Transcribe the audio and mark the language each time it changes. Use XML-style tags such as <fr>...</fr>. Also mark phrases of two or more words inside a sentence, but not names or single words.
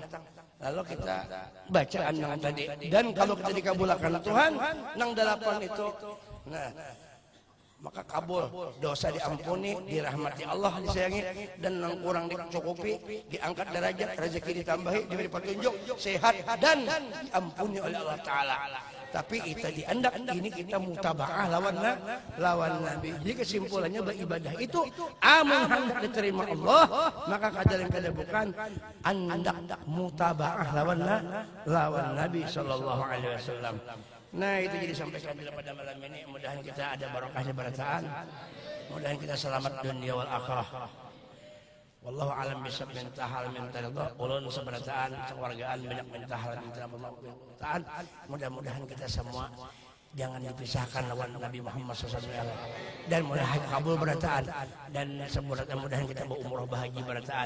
<bjn>Lalu kita bacaan yang tadi. Dan kalau kita dikabulkan Tuhan, nang dalapan itu, nah maka kabul, dosa diampuni, dirahmati Allah, disayangi, dan nang kurang dicukupi, diangkat derajat, rezeki ditambahi, diberi petunjuk, sehat dan diampuni oleh Allah Taala. Tapi kita diandak ini kita mutabaah lawan Nabi. Jadi kesimpulannya beribadah itu amun hendak diterima Allah, maka kadang bukan andak mutabaah lawan Nabi</bjn> <ar>صلى الله عليه وسلم.</ar> <bjn>Nah itu jadi sampaikan pada malam ini. Mudahan kita ada barokahnya berataan. Mudahan kita selamat dunia wal akhirah.</bjn> <ar>والله أعلم بالصواب</ar> <bjn>mintahal mintaridha. Ulun seberataan keluargaan banyak mintahal mintaridha. Mudah-mudahan kita semua jangan dipisahkan lawan Nabi Muhammad SAW. Dan mudah-mudahan kabul berataan. Dan mudah-mudahan kita berumrah bahagia berataan.</bjn>